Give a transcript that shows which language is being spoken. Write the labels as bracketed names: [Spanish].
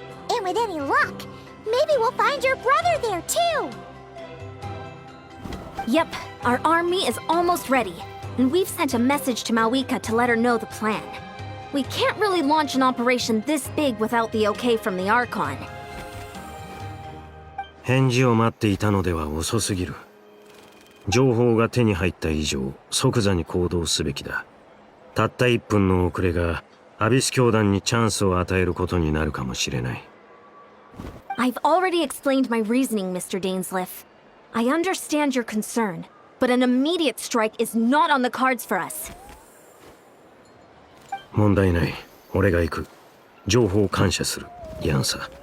[English] And with any luck, maybe we'll find your brother there too! Yep, our army is almost ready, and we've sent a message to Mawika to let her know the plan. We can't really launch an operation this big without the okay from the Archon. [Japanese] 返事を待っていたのでは遅すぎる。情報が手に入った以上、即座に行動すべきだ。たった1分の遅れがアビス教団にチャンスを与えることになるかもしれない。 [English] I've already explained my reasoning, Mr. Dainsleif. I understand your concern, but an immediate strike is not on the cards for us. [Japanese] 問題ない。俺が行く。情報感謝する。ヤンサ。